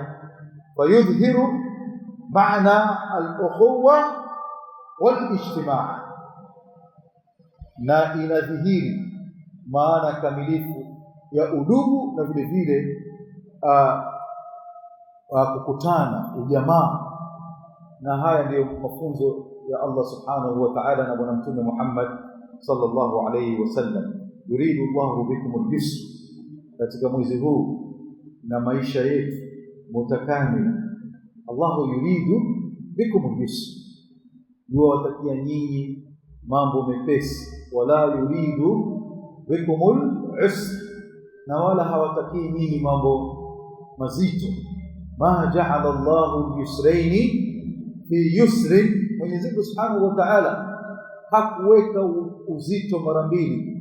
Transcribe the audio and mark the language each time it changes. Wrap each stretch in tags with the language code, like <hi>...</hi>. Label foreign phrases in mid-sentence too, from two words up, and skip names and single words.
<ar>فيظهر معنى الأخوة والاجتماع,</ar> <sw>na inadhihiri maana kamilifu ya udugu na vile vile kukutana, ujamaa. Na haya ndiyo mafunzo ya Allah</sw> <ar>سبحانه وتعالى</ar> <sw>na bwana mtume Muhammad</sw> <ar>صلى الله عليه وسلم. يريد الله بكم اليسر,</ar> <sw>katika mwezi huu na maisha yetu mutakamil.</sw> <ar>الله يريد بكم اليسر,</ar> <sw>yuwatakia nyinyi mambo mepesi.</sw> <ar>ولا يريد بكم العسر,</ar> <sw>na wala hawatakii nyinyi mambo mazito.</sw> <ar>ما جعل الله اليسرين في يسر,</ar> <sw>Mwenyezi Mungu</sw> <ar>سبحانه وتعالى</ar> <sw>hakuweka uzito mara mbili.</sw>